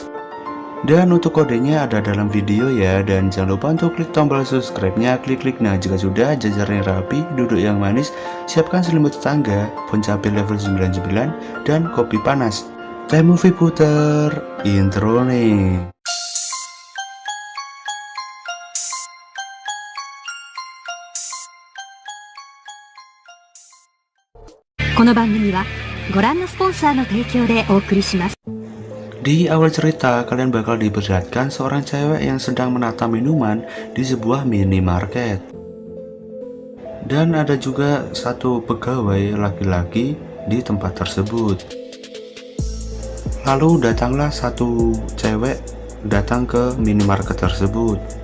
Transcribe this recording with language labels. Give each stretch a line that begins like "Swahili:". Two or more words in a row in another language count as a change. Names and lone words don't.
Indonesian: Dan untuk kodenya ada dalam video ya. Dan jangan lupa untuk klik tombol subscribe-nya, klik. Nah, jika sudah jajarnya rapi, duduk yang manis, siapkan selimut tetangga, pun cabai level 99, dan kopi panas. Time Movie puter intro nih.
Japanese: この番組はご覧のスポンサーの提供でお送りします。
Indonesian: Di awal cerita, kalian bakal diperlihatkan seorang cewek yang sedang menata minuman di sebuah minimarket. Dan ada juga satu pegawai laki-laki di tempat tersebut. Lalu datanglah satu cewek datang ke minimarket tersebut.